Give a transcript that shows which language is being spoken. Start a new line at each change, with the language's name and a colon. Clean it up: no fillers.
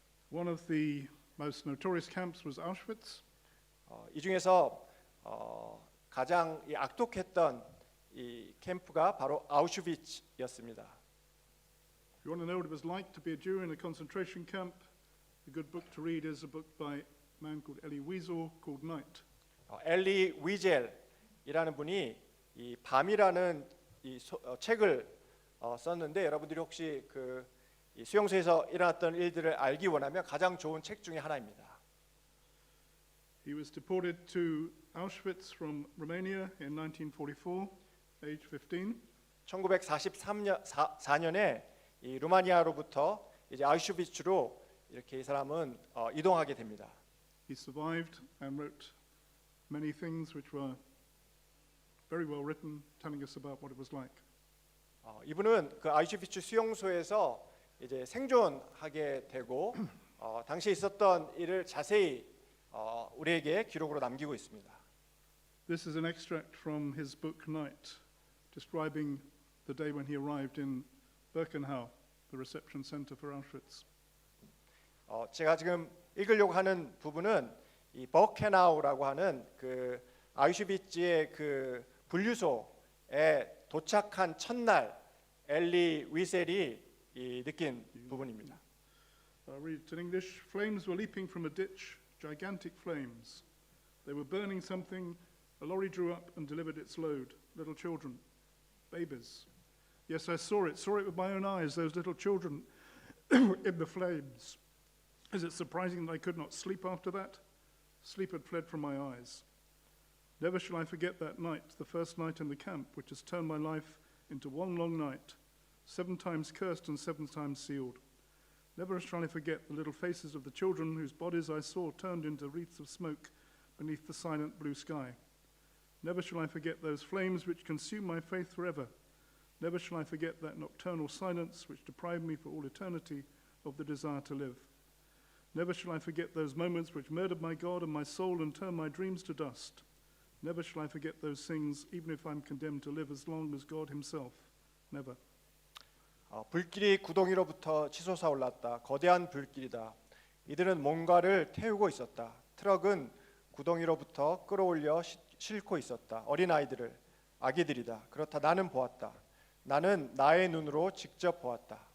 English: One of the most notorious camps was Auschwitz.
Korean: 이 중에서 가장 악독했던 이 캠프가 바로 아우슈비츠였습니다.
English: If you want to know what it was like to be a Jew in a concentration camp, a good book to read is a book by a man called Elie Wiesel called Night.
Korean: 엘리 위젤이라는 분이 이 밤이라는 이 책을 썼는데 여러분들이 혹시 이 수용소에서 일어났던 일들을 알기 원하면 가장 좋은 책 중에 하나입니다.
English: He was deported to Auschwitz from Romania in 1944, age 15.
Korean: 1944년에 이 루마니아로부터 이제 아우슈비츠로 이렇게 이 사람은 이동하게 됩니다.
English: He survived and wrote many things which were very well written, telling us about what it was like.
Korean: 이분은 그 아우슈비츠 수용소에서 이제 생존하게 되고 당시에 있었던 일을 자세히 우리에게 기록으로 남기고 있습니다.
English: This is an extract from his book Night, describing the day when he arrived in Birkenau, the reception center for Auschwitz.
Korean: 제가 지금 읽으려고 하는 부분은 이 버케나우라고 하는 그 아우슈비츠의 그 분류소에 도착한 첫날 엘리 위셀이 느낀 부분입니다.
English: I'll read it in English. Flames were leaping from a ditch, gigantic flames. They were burning something. A lorry drew up and delivered its load. Little children, babies. Yes, I saw it with my own eyes, those little children in the flames. Is it surprising that I could not sleep after that? Sleep had fled from my eyes. Never shall I forget that night, the first night in the camp, which has turned my life into one long night, 7 times cursed and 7 times sealed. Never shall I forget the little faces of the children whose bodies I saw turned into wreaths of smoke beneath the silent blue sky. Never shall I forget those flames which consume my faith forever. Never shall I forget that nocturnal silence which deprived me for all eternity of the desire to live. Never shall I forget those moments which murdered my God and my soul and turned my dreams to dust. Never shall I forget those things, even if I'm condemned to live as long as God himself. Never.
Korean: 불길이 구덩이로부터 치솟아 올랐다. 거대한 불길이다. 이들은 뭔가를 태우고 있었다. 트럭은 구덩이로부터 끌어올려 싣고 있었다. 어린아이들을, 아기들이다. 그렇다. 나는 보았다. 나는 나의 눈으로 직접 보았다.